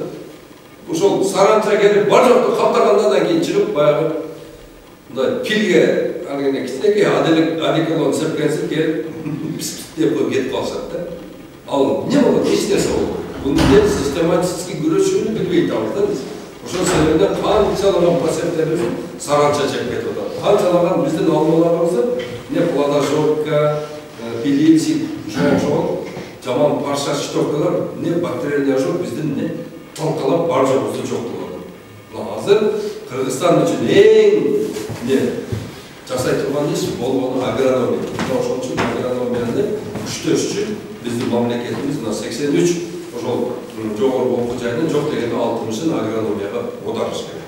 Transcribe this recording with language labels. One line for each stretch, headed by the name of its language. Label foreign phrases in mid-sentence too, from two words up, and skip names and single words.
Kyrgyz: Ошол саранча келип, бар жокту каптагандан кийин чыгып, баягы мындай пилге алгенде кичинекей одеколон сепкенсип келип, деп коюп кетип калышат да. Ал эмне болот? Эч нерсе болбойт. Бунун систематически күрөшүүнү билбей атабыз да биз. Ошол себептен канчалаган пациенттерибиз саранча чегип кетип атат. Канчалаган биздин алмаларыбызды не плодожопка, пилицит, жол, жаман парша щитовкалар, не бактериялар жок, биздин не талкалап бар жогубузду жок кылган. Мына азыр Кыргызстан үчүн эң не жасай турган иш болгону агрономия. Ошон үчүн агрономияны күчтөш үчүн биздин мамлекетибиз мына 83 ошол жогорку окуу жайынын жок дегенде 60-ын агрономияга оодарыш керек.